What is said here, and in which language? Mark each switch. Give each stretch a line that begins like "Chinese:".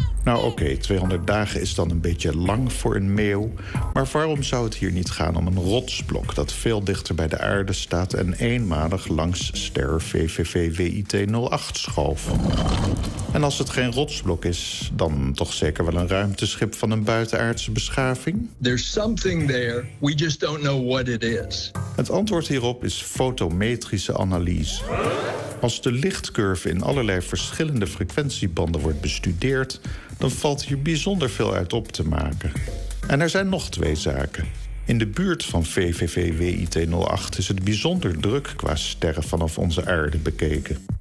Dutch: Nou oké, 200 dagen is dan een beetje lang voor een meeuw, maar waarom zou het hier niet gaan om een rotsblok dat veel dichter bij de aarde staat en eenmalig langs ster VVV-WIT08 schoof? En als het geen rotsblok is, dan toch zeker wel een ruimteschip van een buitenaardse beschaving?
English: There's something there, we just don't know what it is.
Dutch: Het antwoord hierop is fotometrische analyse. Als de lichtcurve in allerlei verschillende frequentiebanden wordt bestudeerd, dan valt hier bijzonder veel uit op te maken. En er zijn nog twee zaken. In de buurt van VVV-WIT08 is het bijzonder druk qua sterren vanaf onze aarde bekeken.